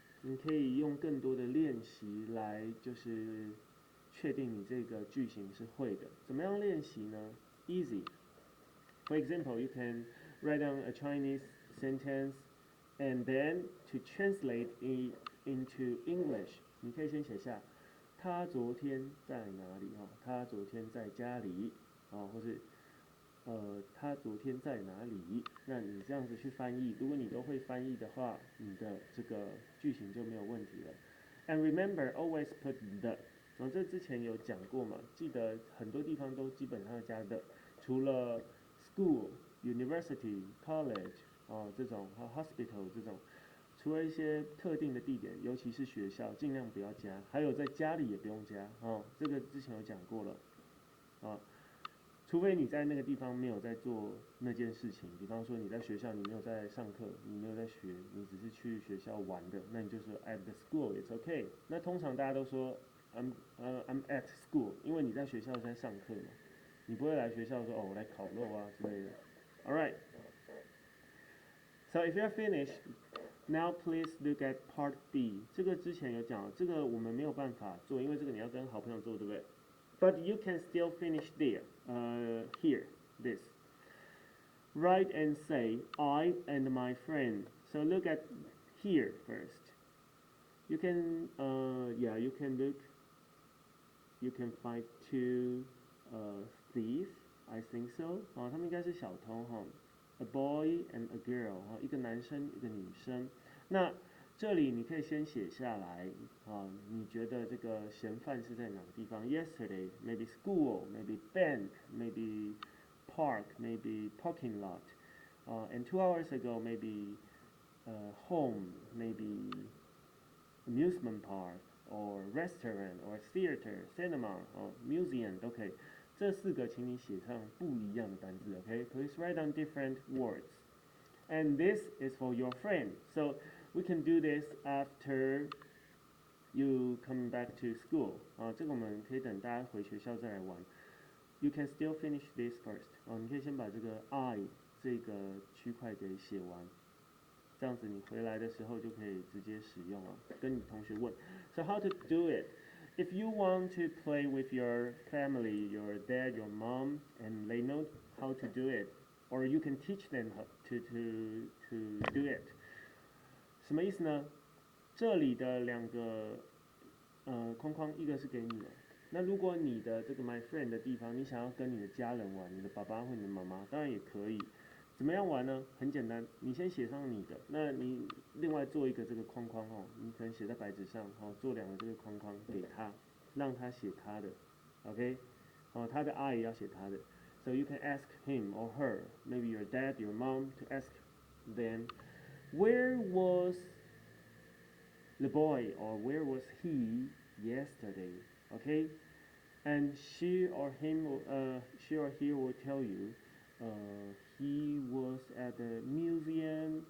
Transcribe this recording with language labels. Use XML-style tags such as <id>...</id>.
<zh>你可以用更多的练习来就是确定你这个句型是会的。怎么样练习呢？</zh> <en>Easy. For example, you can write down a Chinese sentence and then to translate it into English.</en> <zh>你可以先写下他昨天在哪里他昨天在家里或是他昨天在哪里？那你这样子去翻译，如果你都会翻译的话，你的这个句型就没有问题了。</zh> <en>And remember, always put the.</en> <zh>这之前有讲过嘛，记得很多地方都基本上加的，除了 school, university, college 这种hospital 这种，除了一些特定的地点，尤其是学校，尽量不要加。还有在家里也不用加这个之前有讲过了除非你在那个地方没有在做那件事情，比方说你在学校你没有在上课，你没有在学，你只是去学校玩的，那你就说</zh> <en>at the school, it's okay.</en> <zh>那通常大家都说</zh> <en>I'm at school,</en> <zh>因为你在学校在上课嘛，你不会来学校说我来烤肉之类的。</zh> <en>Alright. So if you're finished, now please look at part B.</en> <zh>这个之前有讲，这个我们没有办法做，因为这个你要跟好朋友做，对不对？</zh> <en>But you can still finish there, here, this. Write and say, I and my friend. So look at here first. You can, you can look. You can find two thieves, I think so.</en> <zh>他们应该是小偷</zh> <en>A boy and a girl.</en> <zh>一个男生，一个女生。那这里你可以先写下来你觉得这个嫌犯是在哪个地方 ？</zh> <en>Yesterday, maybe school, maybe bank, maybe park, maybe parking lot. And 2 hours ago, maybe home, maybe amusement park, or restaurant, or theater, cinema, or museum</en> <zh>都可以。这4个请你写上不一样的单字 ，</zh> <en>OK? Please write down different words. And this is for your friend. So we can do this after you come back to school.</en> <zh>这个我们可以等大家回学校再来玩。</zh> <en>You can still finish this first.</en> <zh>你可以先把这个 I 这个区块给写完，这样子你回来的时候就可以直接使用了。跟你同学问。</zh> <en>So how to do it? If you want to play with your family, your dad, your mom, and they know how to do it, or you can teach them how to do it.</en> <zh>什么意思呢？这里的2个框框，一个是给你的。那如果你的这个 my friend 的地方，你想要跟你的家人玩，你的爸爸或你的妈妈，当然也可以。怎么样玩呢？很简单，你先写上你的，那你另外做一个这个框框你可能写在白纸上做2个这个框框给他，让他写他的 ，</zh> <en>OK？</en> <zh>他的 I 也要写他的。</zh> <en>So you can ask him or her, maybe your dad, your mom, to ask them, where was the boy or where was he yesterday? Okay? And she or he will tell you, he was at the museum.</en>